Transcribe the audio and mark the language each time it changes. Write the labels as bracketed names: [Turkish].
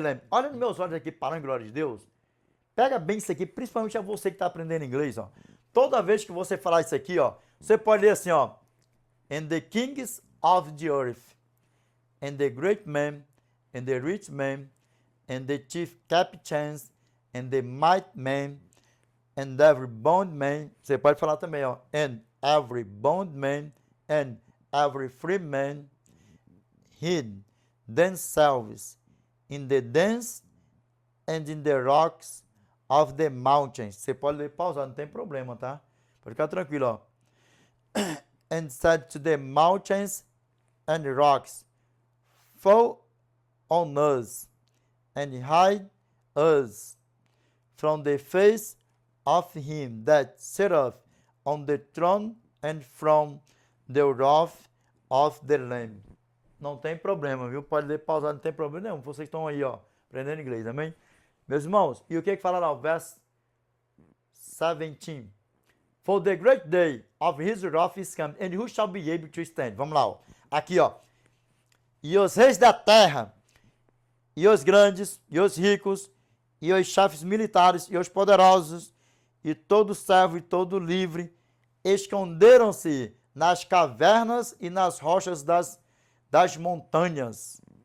[Portuguese] Olha nos meus olhos aqui, para a glória de Deus. Pega bem isso aqui, principalmente a você que está aprendendo inglês, ó. Toda vez que você falar isso aqui, ó, você pode ler assim, ó. [English] And the kings of the earth, and the great men, and the rich men, and the chief captains, and the mighty men, and every bondman. [Portuguese] Você pode falar também, ó. [English] And every bondman, and every free man, hid themselves in the dens and in the rocks of the mountains. [Portuguese] Você pode ler pausado, não tem problema, tá? Pode ficar tranquilo, ó. [English] And said to the mountains and rocks, Fall on us, and hide us from the face of him that sitteth on the throne and from the wrath of the Lamb. [Portuguese] Não tem problema, viu? Pode ler pausado, não tem problema nenhum. Vocês estão aí, ó, aprendendo inglês, amém? Meus irmãos, e o que fala lá? O verso 17. [English] For the great day of his wrath is come, and who shall be able to stand? [Portuguese] Vamos lá, ó. Aqui, ó. E os reis da terra, e os grandes, e os ricos, e os chefes militares, e os poderosos, e todo servo e todo livre, esconderam-se nas cavernas e nas rochas das montanhas.